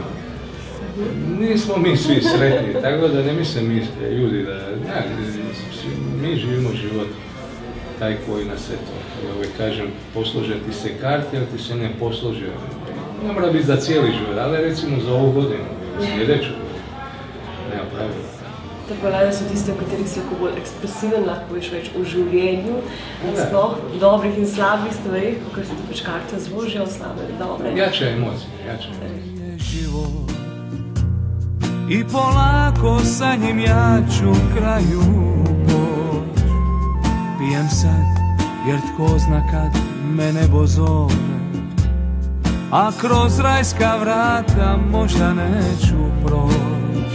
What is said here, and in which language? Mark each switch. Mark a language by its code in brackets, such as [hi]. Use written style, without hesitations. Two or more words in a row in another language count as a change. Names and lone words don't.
[hr] Nismo mi svi sretni, tako da ne mislim mi ljudi da, mi živimo život taj koji nas eto, ja uvijek kažem, poslože ti se karti, ali ti se ne poslože. Ne mora biti za cijeli život, ali recimo za ovu godinu, sljedeću godinu, nema pravila. [sl] Te balade so tiste, v katerih si lahko bolj ekspresiven, lahko veš več o življenju, sploh dobrih in slabih stvarih, kot se ti pač karte zložijo, slabe, dobre. [hr] Jače emocije, jače. I polako sa njim ja ću kraju poć. Pijem sad, jer tko zna kad me nebo zove, a kroz rajska vrata možda neću proć.